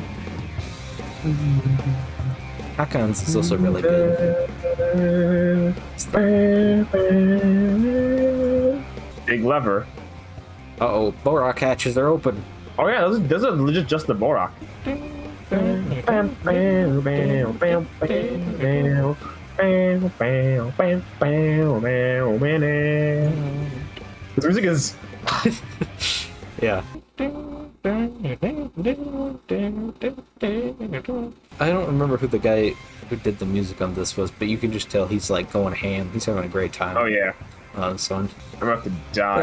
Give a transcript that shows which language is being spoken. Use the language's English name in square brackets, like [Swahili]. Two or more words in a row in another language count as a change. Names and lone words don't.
[English] Hakon's is also really good. Big lever. Uh-oh, Borok hatches are open. Oh yeah, those are legit just the Borok. Bam, bam, bam, bam, bam, bam, bam, bam, bam, bam, bam. This music is. Yeah. I don't remember who the guy who did the music on this was, but you can just tell he's like going ham. He's having a great time. Oh yeah. On this one. I'm about to die.